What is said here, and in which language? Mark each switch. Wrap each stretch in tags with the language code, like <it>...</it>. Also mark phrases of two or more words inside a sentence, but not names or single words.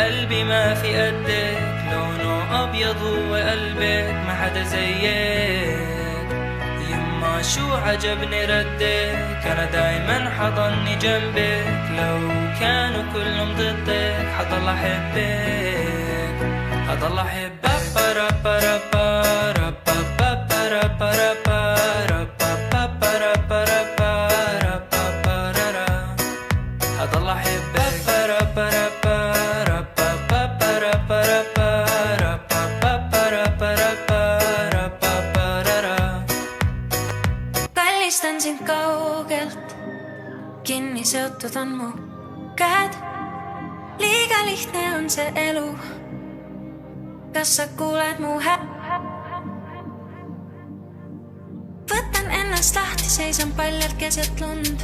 <ar>قلبي ما في قدك لونه أبيض وقلبك ما حدا زيك يما شو عجبني ردك أنا دايما حضني جنبك لو كانوا كلهم ضدك حضل أحبك حضل أحبك ربا ربا ربا ربا ربا ربا هضل أحبك</ar> <et>Kallistan sind kaugelt, kinni seotud on mu käed. Liiga lihtne on see elu, kas sa kuuled mu Võtan ennast lahti, seisan paljalt keset lund.</et>